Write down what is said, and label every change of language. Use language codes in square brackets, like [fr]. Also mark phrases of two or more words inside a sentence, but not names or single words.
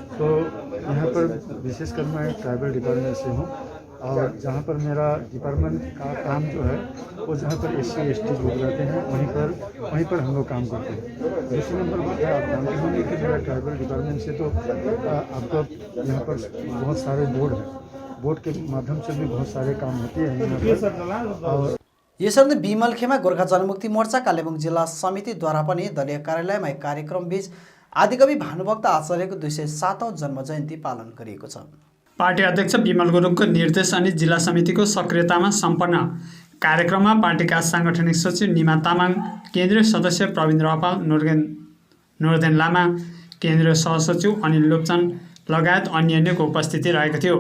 [hi] तो यहाँ पर विशेषकर मैं [en] tribal department [hi] से हूँ और जहाँ पर मेरा डिपार्टमेंट का काम जो है वो जहाँ पर SC/ST लोग रहते हैं वहीं पर हम लोग काम करते हैं। दूसरे नंबर पर आप जानते होंगे कि मेरा [en] tribal department [hi] से तो आपका यहाँ पर बहुत सारे बोर्ड हैं, बोर्ड के माध्यम से भी बहुत सारे काम होते हैं यहाँ पर। और [ne] यसर्थ विमलखेमा गोर्खा जनमुक्ति मोर्चा कालेबुङ जिल्ला समितिद्वारा पनि दलीय कार्यालयमा एक कार्यक्रम बीच आदिकवि भानुभक्त आचार्यको 207औं जन्म जयन्ती पालन गरिएको छ। पार्टी अध्यक्ष विमल गुरुङको निर्देश अनि जिल्ला समितिको सक्रियतामा सम्पन्न कार्यक्रममा पार्टीका साङ्गठनिक सचिव निमा तामाङ, केन्द्रीय सदस्य प्रवीण रपाल, नोर्देन लामा, केन्द्रीय सहसचिव अनिल लोप्चन लगायत अन्यको उपस्थिति रहेको थियो।